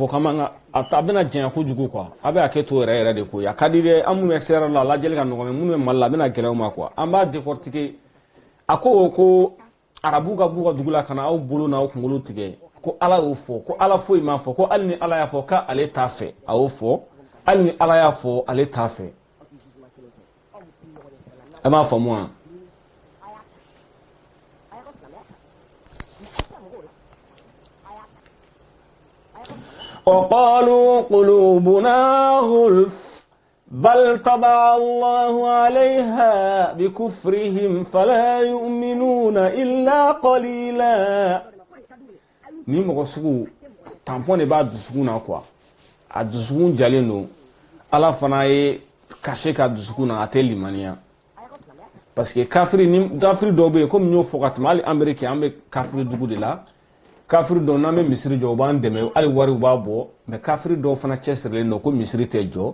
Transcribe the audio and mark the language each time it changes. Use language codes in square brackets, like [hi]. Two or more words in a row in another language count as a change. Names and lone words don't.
[bm] fɔ k'an b'an ka a bɛna janya kojugu quoi a bɛ a kɛ to yɛrɛ de ko ye a ka di dɛ an minnu bɛ extérieur la lajɛli ka nɔgɔn mais minnu bɛ Mali la a bɛna gɛlɛya u ma quoi an b'a décortiquer a ko arabu ka buga dugula kana aw bolo n'aw kungulu tigɛ ko Ala y'o fɔ ko Ala foyi m'a fɔ ko hali ni Ala y'a fɔ k'ale t'a fɛ a y'o fɔ hali ni Ala y'a fɔ ale t'a fɛ a m'a faamu wa. [ar] وقالوا قلوبنا غلف بل طبع الله عليها بكفرهم فلا يؤمنون إلا قليلا [bm] ni mɔgɔ sugu tampon de b'a dusukun na quoi a dusukun jalen don Ala fana ye caché ka dusukun na a tɛ limaniya [fr] parce que [bm] kafiri dɔw bɛ yen comme n y'o fɔ ka tɛmɛ hali Amérique an bɛ kafiri dugu de la kafiri dɔw n'an bɛ misiri jɔ u b'an dɛmɛ hali wari u b'a bɔ mais kafiri dɔw fana cɛsirilen don ko misiri tɛ jɔ